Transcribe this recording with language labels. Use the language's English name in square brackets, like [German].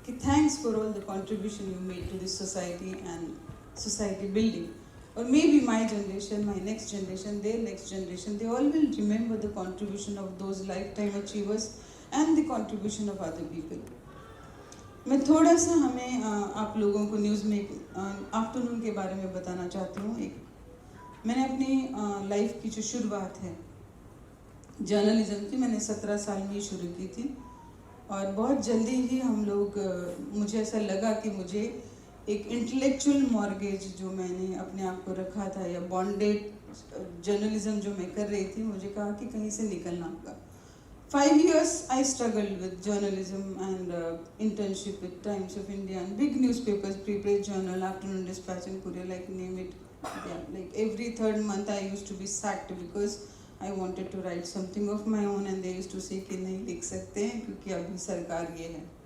[English] कि thanks for all the contribution you made to this society and society building. Or maybe my generation, my next generation, their next generation, they all will remember the contribution of those lifetime achievers and the contribution of other people. [Hindi] मैं थोड़ा सा हमें आप लोगों को news में afternoon के बारे में बताना चाहती हूँ। एक मैंने अपनी लाइफ की जो शुरुआत है जर्नलिज्म की, मैंने 17 साल में ही शुरू की थी और बहुत जल्दी ही हम लोग मुझे ऐसा लगा कि मुझे एक इंटेलेक्चुअल मॉर्गेज जो मैंने अपने आप को रखा था या बॉन्डेड जर्नलिज्म जो मैं कर रही थी, मुझे कहा कि कहीं से निकलना होगा। [English] 5 years I struggled with journalism and internship with Times of India and big newspapers, Prepress Journal, Afternoon Dispatch and Courier, like name it. Yeah, like every third month I used to be sacked because I wanted to write something of my own and they used to say [Hindi] कि नहीं लिख सकते हैं क्योंकि अभी सरकार ये है।